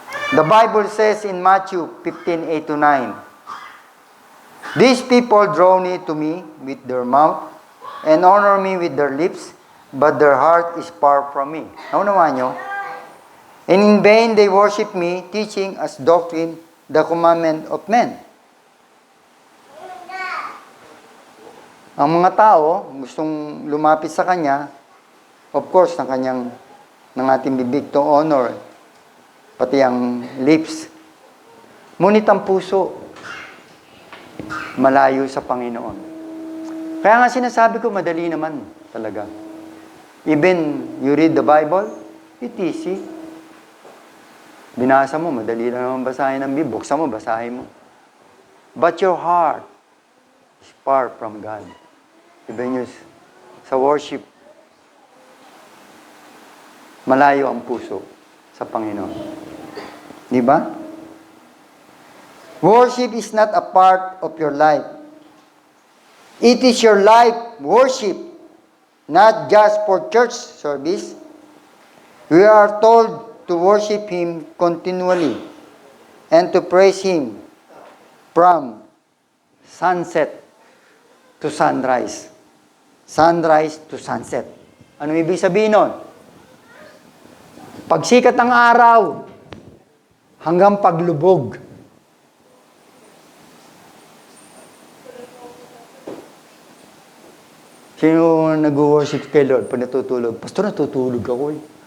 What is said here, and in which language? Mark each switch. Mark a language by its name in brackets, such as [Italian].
[English] The Bible says in Matthew 15:8-9, "These people draw near to me with their mouth and honor me with their lips, but their heart is far from me." [Filipino] Naunawaan nyo? [English] "And in vain they worship me, teaching as doctrine the commandment of men." [Filipino] Ang mga tao, gustong lumapit sa Kanya, [English] of course, [Filipino] ng ating bibig [English] to honor, [Filipino] pati ang lips. Ngunit ang puso, malayo sa Panginoon. Kaya nga sinasabi ko, madali naman talaga. [English] Even you read the Bible, it's easy. [Filipino] Binasa mo, madali lang naman basahin ang Biblia. Buksan mo, basahin mo. [English] But your heart is far from God. [Filipino] Even sa worship, malayo ang puso sa Panginoon. Di ba? [English] Worship is not a part of your life. It is your life worship, not just for church service. We are told to worship Him continually and to praise Him from sunset to sunrise. Sunrise to sunset. [Filipino] Ano ibig sabihin nun? Pagsikat ng araw, hanggang paglubog. Sino nag-worship kay Lord pag natutulog? Pastor, natutulog ako eh.